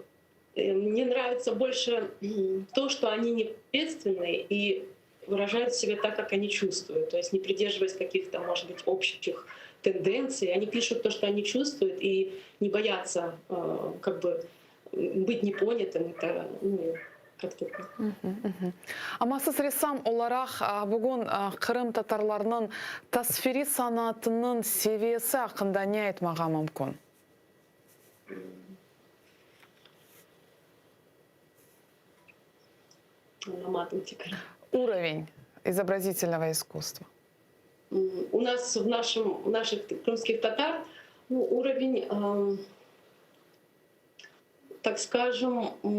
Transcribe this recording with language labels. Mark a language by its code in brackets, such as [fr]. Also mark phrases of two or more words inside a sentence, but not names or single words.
[ru] Мне нравится больше то, что они непосредственные и выражают себя так, как они чувствуют. То есть не придерживаясь каких-то, может быть, общих тенденций. Они пишут то, что они чувствуют, и не боятся быть непонятым. Это как-то... [crh] Ama siz ressam olarak bugün Kırım Tatarlarının tasviri sanatının seviyesi hakkında ne aytmağa mümkün? [ru] Уровень изобразительного искусства. У нас в наших крымских татар уровень, так скажем,